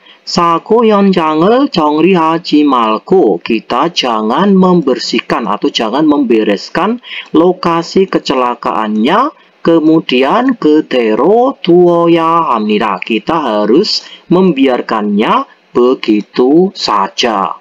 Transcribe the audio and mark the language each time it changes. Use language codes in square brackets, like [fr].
[ko] 사고 현장을 정리하지 말고, [id] kita jangan membersihkan atau jangan membereskan lokasi kecelakaannya kemudian [ko] 그대로 두어야 합니다. [id] Kita harus membiarkannya begitu saja.